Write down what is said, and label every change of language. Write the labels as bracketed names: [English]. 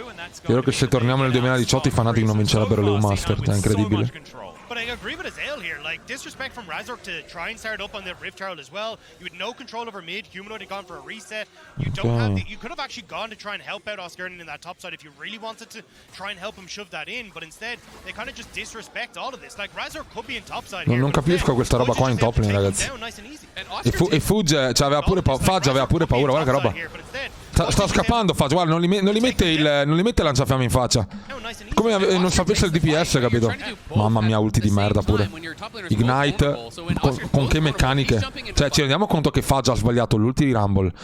[Italian] Spero che se torniamo nel 2018 i Fnatic non vincerebbero le U-Master. È incredibile. [English] But I agree with Azale here. Like, disrespect from Razork to try and start up on the Rift Herald as well. You had no control over mid. Humanoid had gone for a reset. You don't have the, you could have actually gone to try and help out Oscar in that top side if you really wanted to try and help him shove that in. But instead, they kind of just disrespect all of this. Like, Razork could be in top side here. [Italian] Non capisco questa roba qua in top lane, ragazzi. E Fudge aveva pure paura, guarda che roba. Sta scappando Fudge, guarda, non gli mette il lanciafiamme in faccia. Come non sapesse il DPS, capito? Mamma mia, ulti di merda pure. Ignite, con che meccaniche. Cioè, ci rendiamo conto che Fudge ha sbagliato l'ulti di Rumble.